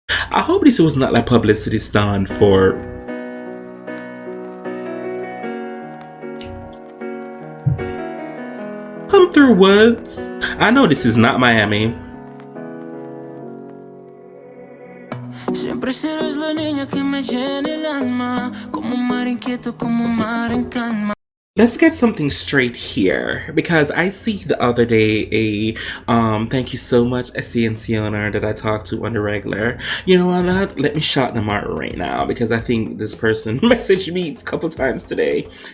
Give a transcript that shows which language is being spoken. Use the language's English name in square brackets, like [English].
[English] I hope this was not like publicity stunt for Come Through Woods. I know this is not Miami. [Spanish] Siempre serás la niña que me llena el alma, como un mar inquieto, como un mar en calma. [English] Let's get something straight here, because I see the other day a thank you so much, a CNC owner that I talked to on the regular. You know what? Let me shout them out right now, because I think this person messaged me a couple times today.